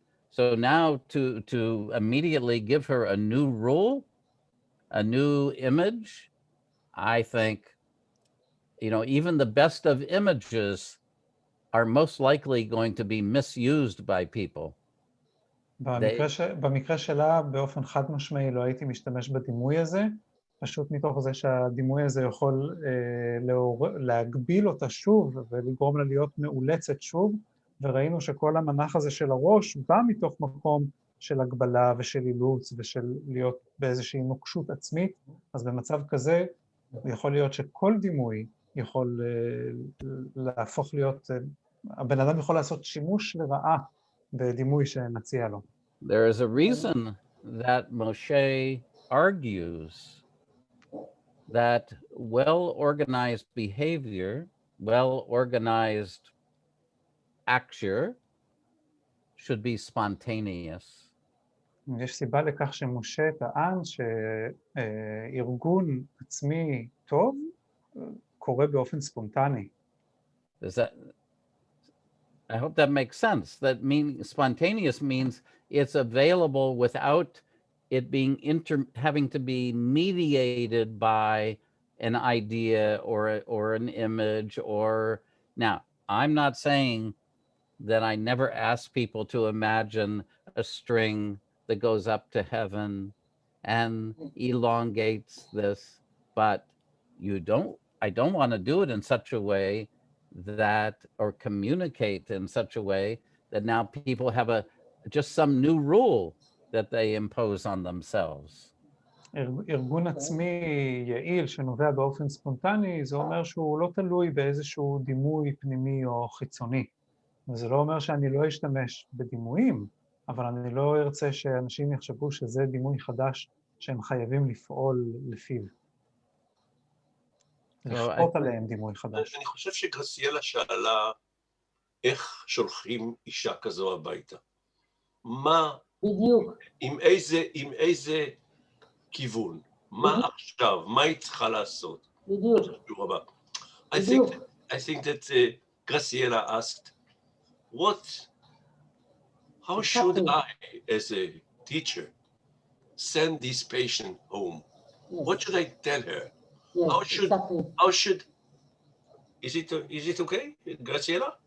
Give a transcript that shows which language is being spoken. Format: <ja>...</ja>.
<en>So now to immediately give her a new rule, a new image, I think, even the best of images are most likely going to be misused by people.</en> <he>במקרה שלה, באופן חד משמעי לא הייתי משתמש בדימוי הזה, פשוט מתוך זה שהדימוי הזה יכול להגביל אותה שוב ולגרום לה להיות מאולצת שוב, וראינו שכל המנח הזה של הראש בא מתוך מקום של הגבלה ושל אילוץ ושל להיות באיזושהי נוקשות עצמית, אז במצב כזה יכול להיות שכל דימוי יכול להפוך להיות, הבן אדם יכול לעשות שימוש לרעה בדימוי שנציע לו.</he> <en>There is a reason that Moshe argues that well-organized behavior, well-organized action should be spontaneous.</en> <he>יש סיבה לכך שמשה טען שארגון עצמי טוב קורה באופן ספונטני.</he> <en>I hope that makes sense. That spontaneous means it's available without it being having to be mediated by an idea or an image or. Now, I'm not saying that I never ask people to imagine a string that goes up to heaven and elongates this, but I don't want to do it in such a way that, or communicate in such a way that now people have just some new rule that they impose on themselves.</en> <he>ארגון עצמי יעיל שנובע באופן ספונטני, זה אומר שהוא לא תלוי באיזשהו דימוי פנימי או חיצוני. וזה לא אומר שאני לא אשתמש בדימויים, אבל אני לא ארצה שאנשים יחשבו שזה דימוי חדש שהם חייבים לפעול לפיו. לכפות עליהם דימוי חדש. אני חושב שגרסיאלה שאלה איך שולחים אישה כזו הביתה. מה, בדיוק. עם איזה כיוון, מה עכשיו, מה היא צריכה לעשות? בדיוק.</he> <en>I think that Graciela asked, how should I, as a teacher, send this patient home? Yes. What should I tell her? Yes, how should, is it okay, Graciela?</en>